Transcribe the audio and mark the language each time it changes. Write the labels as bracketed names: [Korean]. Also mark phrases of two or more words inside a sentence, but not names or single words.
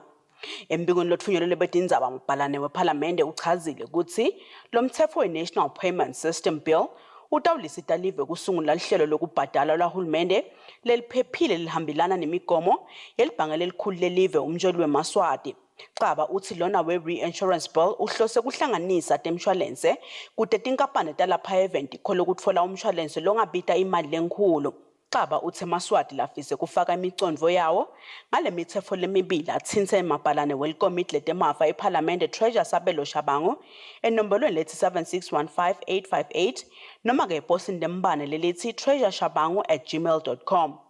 [Swati] Embikweni lotfunyelelwe betindzaba mapalane wephalamende uchazile kutsi lo mtsetfo we-National Payment System Bill utawulisita live kusungula lihlelo lokubhadala lwahulumende leliphephile lihambelana nemigomo yelibhange lelikhulu lelive umjoli weMaswati. Xaba uthi lona we- [English] reinsurance bill [Swati] uhlose kuhlanganisa temshwalense kute tinkampani talapha event ikhole ukutfola umshwalense longabita imali lenkhulu. Xaba uthi eMaswati lafise kufaka imicondvo yawo ngale mitsetfo lemibili atsintse emapalane welikomiti letemafa ephalamende Treasure Sabelo Shabangu enombolweni lethi 7615858 noma ke eposini lembane lelithi treasureshabangu@gmail.com.